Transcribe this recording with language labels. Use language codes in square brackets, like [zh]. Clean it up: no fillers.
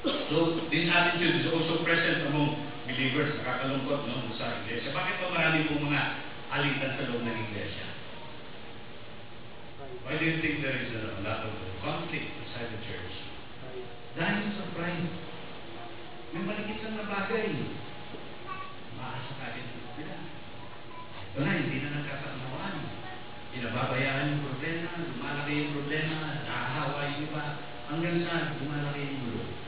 [en] So this attitude is also present among believers. [tl] Nakakalungkot sa iglesia. Bakit pa marami pong mga alitan sa loob ng iglesia? [en] Why do you think there is a lot of conflict inside the church? [tl] Dahil sa pride. May malikit lang na bagay. Maasa ka rin sila. Ito na, hindi na nagkakaunawaan. Inababayaan yung problema, lumalaki yung problema, nakahawa yung iba, hanggang sa lumalaki yung gulo.